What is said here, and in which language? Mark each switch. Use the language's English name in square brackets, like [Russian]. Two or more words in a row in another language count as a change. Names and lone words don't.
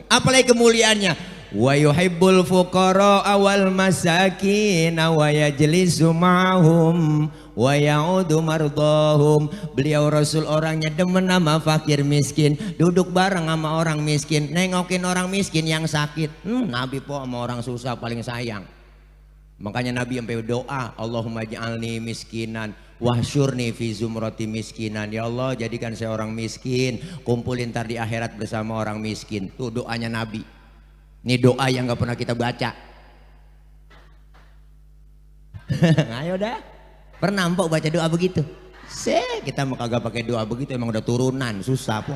[Indonesian] Apalagi kemuliaannya, [Arabic] ويحب الفقراء والمساكين ويجلس معهم ويعود مرضاهم. [Indonesian] Beliau Rasul orangnya demen sama fakir miskin, duduk bareng sama orang miskin, nengokin orang miskin yang sakit. Nabi po sama orang susah paling sayang. Makanya Nabi sampai doa, [Arabic] اللهم اجعلني مسكينا واحشرني في زمرة المساكين. [Indonesian] Ya Allah, jadikan saya orang miskin, kumpulin ntar di akhirat bersama orang miskin. Tuh doanya Nabi. Ini doa yang gak pernah kita baca. Ayo dah, pernah mpok baca doa begitu? Kita mau kagak pakai doa begitu, emang udah turunan, susah po.